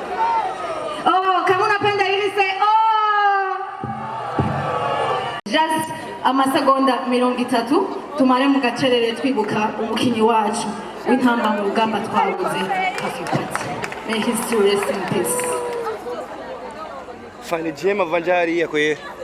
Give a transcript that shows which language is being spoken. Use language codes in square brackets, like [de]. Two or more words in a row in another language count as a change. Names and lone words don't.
[sw] Oh, kama unapenda hili say oh. [rn] Just amasegonda 30 tumare mu gacerere twibuka umukinyi wacu w'intamba mu rugamba twabuze Kafipati. [en] May his soul rest in peace. Fani jema vanjari yako ye.